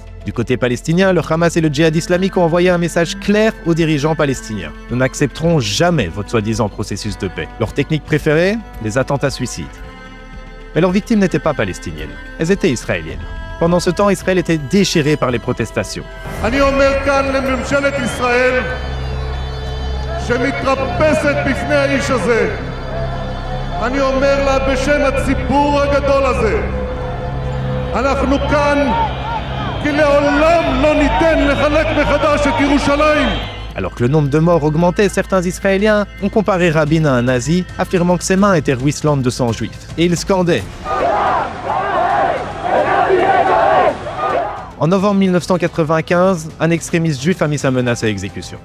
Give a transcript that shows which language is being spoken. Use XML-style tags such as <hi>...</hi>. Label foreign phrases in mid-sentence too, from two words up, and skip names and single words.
<fr>Du côté palestinien, le Hamas et le djihad islamique ont envoyé un message clair aux dirigeants palestiniens. Nous n'accepterons jamais votre soi-disant processus de paix. Leur technique préférée? Les attentats suicides. Mais leurs victimes n'étaient pas palestiniennes. Elles étaient israéliennes. Pendant ce temps, Israël était déchiré par les protestations.</fr> <he>שמתרפסת בפני האיש הזה. אני אומר לה בשם הציבור הגדול הזה, אנחנו כאן כי לעולם לא ניתן לחלק מחדש את ירושלים.</he> <fr>Alors que le nombre de morts augmentait, certains Israéliens ont comparé Rabin à un nazi, affirmant que ses mains étaient ruisselantes de sang juif. Et ils scandaient. En novembre 1995, un extrémiste juif a mis sa menace à exécution.</fr>